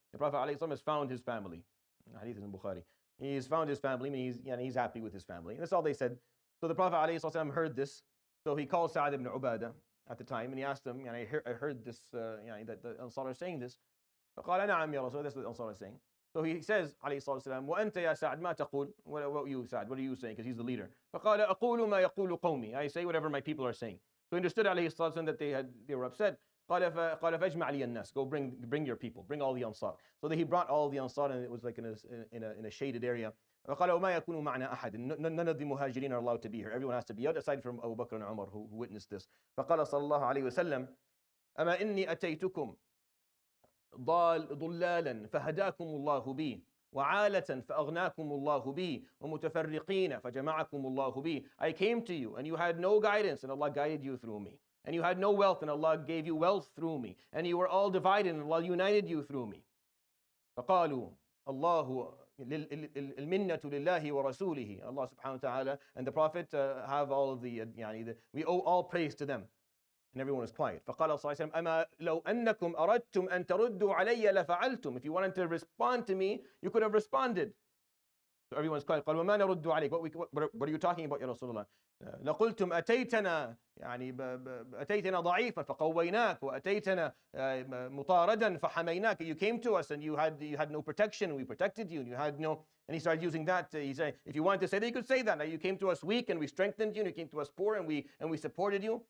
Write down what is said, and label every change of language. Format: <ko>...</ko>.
<en>The Prophet ﷺ has found his family. Hadith is in Bukhari. He's found his family, meaning he's happy with his family. And that's all they said. So the Prophet ﷺ heard this. So he called Sa'ad ibn Ubadah at the time, and he asked him, I heard this, that the Ansar are saying this.</en> <ar>فقال نعم يا رسول.</ar> <en>That's what the Ansar is saying. So he says,</en> <ar>عليه الصلاة والسلام, وأنت يا سعد ما تقول?</ar> <en>What you, Sa'd? What are you saying? Because he's the leader.</en> <ar>فقال أقول ما يقول قومي.</ar> <en>I say whatever my people are saying. So he understood</en> <ar>عليه الصلاة والسلام</ar> <en>that they were upset.</en> <ar>قال فاجمع لي الناس.</ar> <en>Go bring your people. Bring all the Ansar. So that he brought all the Ansar, and it was like in a shaded area.</en> <ar>فقال وما يكون معنا أحد.</ar> <en>None of the muhajirin are allowed to be here. Everyone has to be out, aside from Abu Bakr and Umar who witnessed this.</en> <ar>فقال صلى الله عليه وسلم أما إني أتيتكم ضلالا فهداكم الله بي وعالة فأغناكم الله بي ومتفرقين فجمعكم الله بي.</ar> <en>I came to you and you had no guidance and Allah guided you through me. And you had no wealth and Allah gave you wealth through me. And you were all divided and Allah united you through me.</en> <ar>فقالوا الله المنة لله ورسوله.</ar> <en>Allah subhanahu wa ta'ala and the Prophet have all of we owe all praise to them. And everyone was quiet.</en> <ar>فقال صلى الله عليه وسلم أما لو أنكم أردتم أن تردوا علي لفعلتم.</ar> <en>If you wanted to respond to me, you could have responded. So everyone's quiet.</en> <ar>قال وما نرد عليك.</ar> <en>What are you talking about,</en> <ar>يا رسول الله? لقلتم أتيتنا أتيتنا ضعيفا فقويناك وأتيتنا مطاردا فحميناك.</ar> <en>You came to us and you had no protection. We protected you. And you had no. And he started using that. He said, if you wanted to say that, you could say that. Now you came to us weak and we strengthened you. And you came to us poor and we supported you.</en>